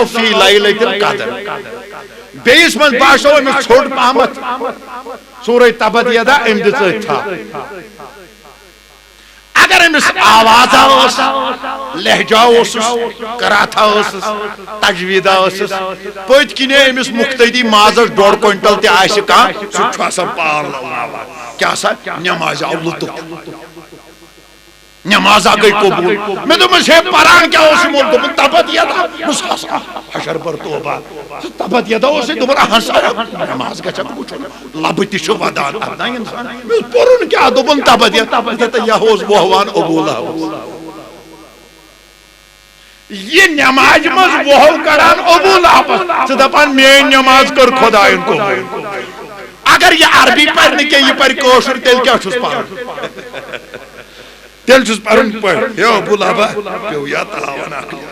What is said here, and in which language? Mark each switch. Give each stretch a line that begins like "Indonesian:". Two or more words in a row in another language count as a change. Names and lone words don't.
Arabic: فی لیلۃ القدر
Kashmiri: بیٚیِس منٛز باسیو أمِس ژھوٚٹ پہمتھ سورہ تبت یدا أمۍ دِژ أتھۍ تھپھ اگر أمِس آوازا ٲس لہجا اوسُس کراتھا ٲسٕس تجویٖدا ٲسٕس پٔتۍ کِنۍ أمِس مُقتدی مازس 1.5 کوینٹل تہِ آسہِ کانٛہہ سُہ چھُ آسان پال لولاوان کیٛاہ سا نمازِ آو لُطف نمازا گٔے قبوٗل مےٚ دوٚپمس ہے پران کیٛاہ اوس یِمو دوٚپُن
Arabic: تبت یدا
Kashmiri: حشر پر توبہ
Arabic: تبت یدا
Kashmiri: اوسے دوٚپُن اہن سا نماز گژھکھ وٕچھُن لبہٕ تہِ چھُ ودان اَدٕ انسان پوٚرُن کیٛاہ دوٚپُن
Arabic: تبت یدا
Kashmiri: یہِ اوس وہوان ابو لہب یہ نماز منٛز وہو کڑان ابو لہبس ژٕ دپان میٲنۍ نماز کٔر خۄدایَن قبوٗل اگر یہ عربی پرِ نہٕ کینٛہہ یہِ پرِ کٲشُر تیٚلہِ کیٛاہ چھُس پران تیٚلہِ چھُس پرُن پٲٹھۍ ہے ابو لہبا پیٚو یا تاون اکھ